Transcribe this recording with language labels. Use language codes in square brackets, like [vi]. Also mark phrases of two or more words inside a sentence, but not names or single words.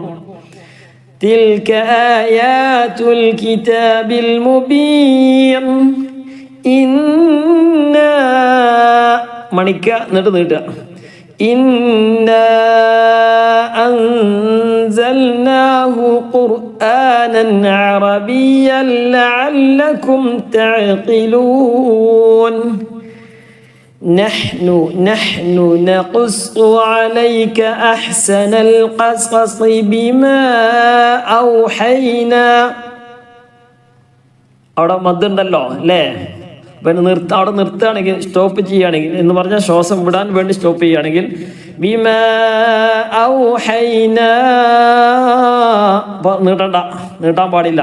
[ar] تلك آيات الكتاب المبين إنا മണിക്ക [ml] എന്നിട്ട് നീട്ടുക. [ar] إنا أنزلناه قرآنا عربيا لعلكم تعقلون. نحن نقص عليك أحسن القصص بما أوحينا. [ml] അവിടെ മദ്ദുണ്ടല്ലോ അല്ലേ? പിന്നെ അവിടെ നിർത്തുകയാണെങ്കിൽ, സ്റ്റോപ്പ് ചെയ്യുകയാണെങ്കിൽ എന്ന് പറഞ്ഞാൽ ശ്വാസം വിടാൻ വേണ്ടി സ്റ്റോപ്പ് ചെയ്യുകയാണെങ്കിൽ [ar] بما أوحينا [ml] നീട്ടാൻ പാടില്ല.